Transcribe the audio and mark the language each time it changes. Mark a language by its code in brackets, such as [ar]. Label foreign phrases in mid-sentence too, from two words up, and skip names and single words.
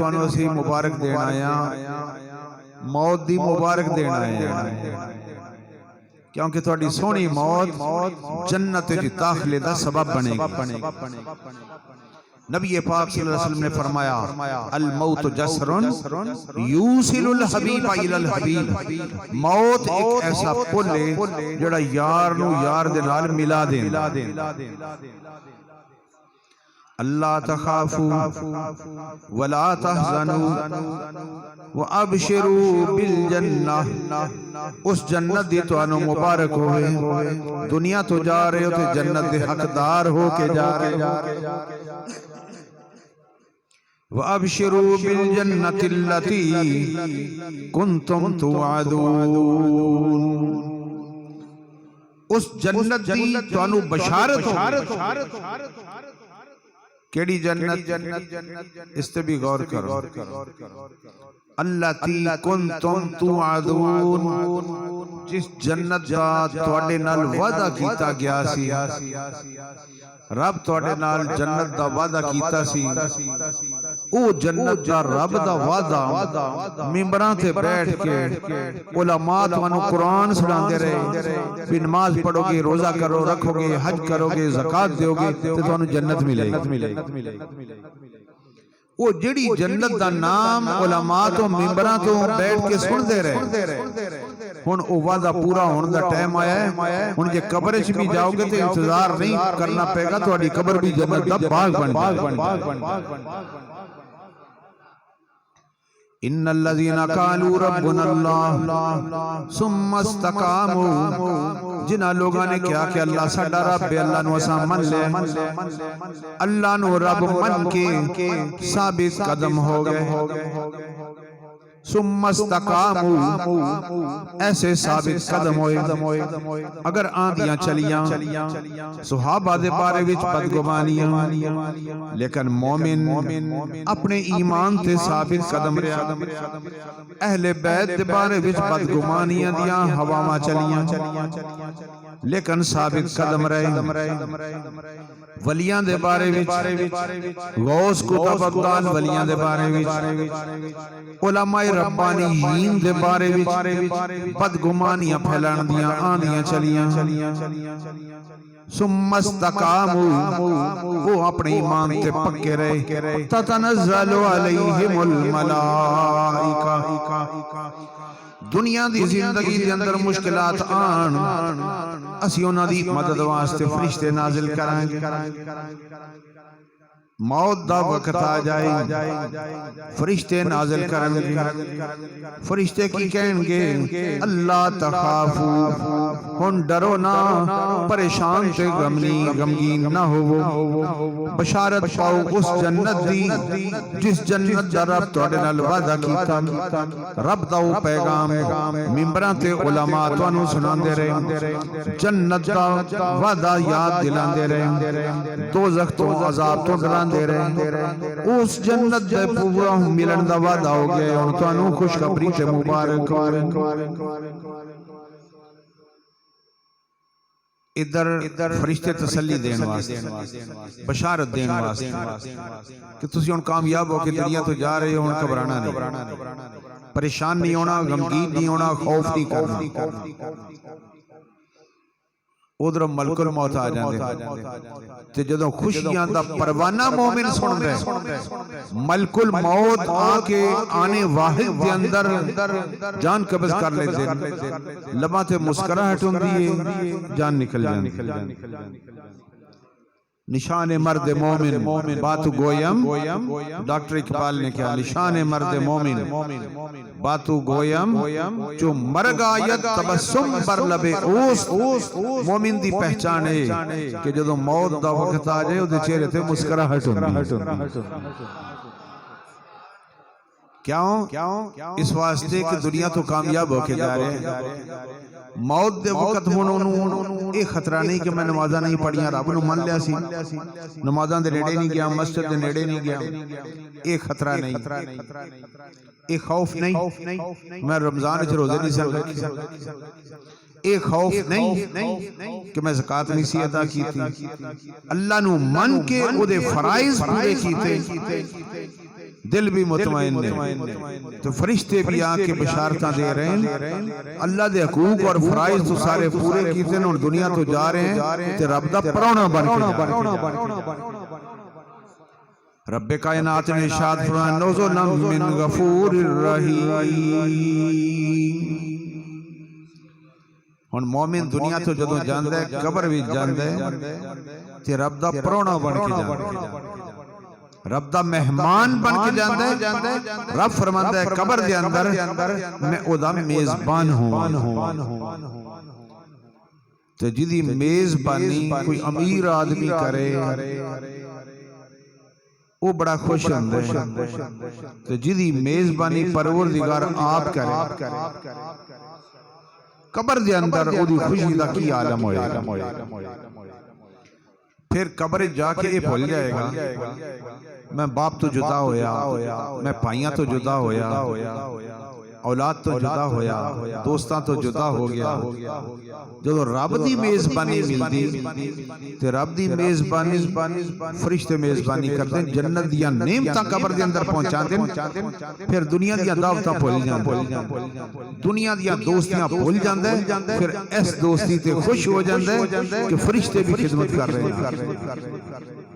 [pa] توانو اسی مبارک دینا آیا موت دی مبارک دینا آیا کیونکہ تھوڑی سونی موت جنت جی داخلے دا سبب بنے گی نبی پاک [ar] صلی اللہ علیہ وسلم [pa] نے فرمایا [ar] الموت جسر یوصل الحبیب الی الحبیب [ur] موت ایک ایسا پل ہے [pa] جڑا یار نو یار دے نال ملا دیندا [ar] اللہ تخافوا ولا تحزنوا وابشروا بالجنہ [pa] اس جنت دی توانو مبارک ہوئے دنیا تو جا رہے ہو تے جنت دے حقدار ہو کے جا رہے [ar] وابشروا بالجنة التي كنتم توعدون [pa] اس جنت دی توانو بشارت ہو کیڑی جنت اس تے بھی غور کرو [ar] التی کنتم توعدون [pa] جس جنت دا تواڈے نال وعدہ کیتا گیا سی رب تواڈے نال جنت دا وعدہ کیتا سی او جنت دا رب دا وعدہ ممبراں تے بیٹھ کے علماء تانوں قرآن سناندے رہے بھی نماز پڑھو گے روزہ کرو رکھو گے حج کرو گے زکوٰۃ دیو گے تے تانوں جنت ملے گی وہ جڑی جنت دا نام علماء تو ممبراں تو بیٹھ کے سن دے رہے ہن او وعدہ پورا ہون دا ٹائم آیا ہے ہن جے قبر وچ بھی جاؤ گے تے انتظار نہیں کرنا پے گا تہاڈی قبر بھی جنت دا باغ بن جائے [ar] ان الذين قالوا ربنا الله ثم استقاموا [pa] جنہاں لوگاں نے کہا کہ اللہ ساڈا رب ہے اللہ نو اساں من لے اللہ نو رب من کے ثابت قدم ہو گئے [ar] ثم استقاموا [pa] ایسے ثابت قدم ہوئے اگر آندیاں چلیاں صحابہ دے بارے وچ بدگمانیاں لیکن مومن اپنے ایمان تے ثابت قدم رہا اہل بیت دے بارے وچ بدگمانیاں دیاں ہواواں چلیاں لیکن ثابت قدم رہے ولیاں دے بارے وچ غوث قطب ابدال ولیاں دے بارے وچ علماء ربانیین دے بارے وچ بدگمانیاں پھیلان دیاں آندیاں چلیاں [ar] ثم استقاموا [pa] وہ اپنے ایمان تے پکے رہے [ar] تتنزل علیہم الملائکہ [pa] دنیا دی زندگی دے اندر مشکلات آن اسی انہاں دی مدد واسطے فرشتے نازل کرائیں گے موت دا وقت آ جائے فرشتے نازل کریں گے فرشتے کی کہیں گے [ar] اللہ تخافوا [pa] ہن ڈرو نہ پریشان تے غمگین نہ ہو بشارت پاؤ اس جنت دی جس جنت دا رب تواڈے نال وعدہ کیتا رب دا او پیغام ممبراں تے علماء تانوں سناندے رہے جنت دا وعدہ یاد دلاندے رہے دوزخ تو عذاب تو ڈراندے رہے اس جنت دے پورا ملن دا وعدہ ہو گیا اور تانوں خوشخبری تے مبارک ادھر فرشتے تسلی دین واسطے بشارت دین واسطے کہ تسی ہن کامیاب ہو کے دنیا تو جا رہے ہو ہن گھبرانا نہیں پریشان نہیں ہونا غمگین نہیں ہونا خوف نہیں کرنا ادھر ملک الموت آ جاندے تے جدوں خوشیاں دا پروانہ مومن سندا ہے ملک الموت آ کے آنے واحد دے اندر جان قبض کر لیندے لباں تے مسکراہٹ ہوندی ہے جان نکل جاندی [fa] نشان مرد مومن باتو گویم [pa] ڈاکٹر اقبال نے کہا [fa] نشان مرد مومن باتو گویم جو مرگ آیت تبسم بر لبے اوست [pa] مومن دی پہچان ہے کہ جدو موت دا وقت آ جائے وہ چہرے تے مسکراہٹ ہوندی کیوں اس واسطے کہ دنیا تو کامیاب ہو کے جا رہے ہیں موت دے وقت انہوں ایک خطرہ نہیں کہ میں نمازاں نہیں پڑھیاں رب نو من لیا سی نمازاں دے نیڑے نہیں گیا مسجد دے نیڑے نہیں گیا ایک خطرہ نہیں ایک خوف نہیں میں رمضان وچ روزے نہیں سن رکھے ایک خوف نہیں کہ میں زکاة نہیں سی ادا کی تھی اللہ نو من کے او دے فرائض پورے کیتے دل بھی مطمئن ہے تو فرشتے بھی آکے بشارتاں دے رہے ہیں اللہ دے حقوق اور فرائض تو سارے پورے کیتے ہیں اور دنیا تو جا رہے ہیں تے رب دا پرونا بن کے جا رہے ہیں رب کائنات نے ارشاد فرمایا [ar] نزلا من غفور الرحیم [pa] ہن مومن دنیا تو جدوں جاندا ہے قبر وچ جاندا ہے تے رب دا پرونا بن کے جاندا ہے رب دا مہمان بن کے جاندا ہے رب فرماندا ہے قبر دے اندر میں او دا میزبان ہوں تے جدی میزبانی کوئی امیر آدمی کرے وہ بڑا خوش ہوندا ہے تے جدی میزبانی پروردگار آپ کرے قبر دے اندر او دی خوشی دا کی عالم ہوئے گا پھر قبر جا کے یہ بھول جائے گا میں باپ تو جدا ہویا میں پائیاں تو جدا ہویا اولاد تو جدا ہویا دوستاں تو جدا ہو گیا جدو رب دی میزبانی ملدی تے رب دی میزبانی فرشتے [ur] میزبانی کرتے ہیں [pa] جنت دیا نعمتاں قبر دے اندر پہنچا دیں پھر دنیا دیا دعوتاں بھول جاندے دنیا دیا دوستیاں بھول جاندے پھر اس دوستی تے خوش ہو جاندے کہ فرشتے بھی خدمت کر رہے ہیں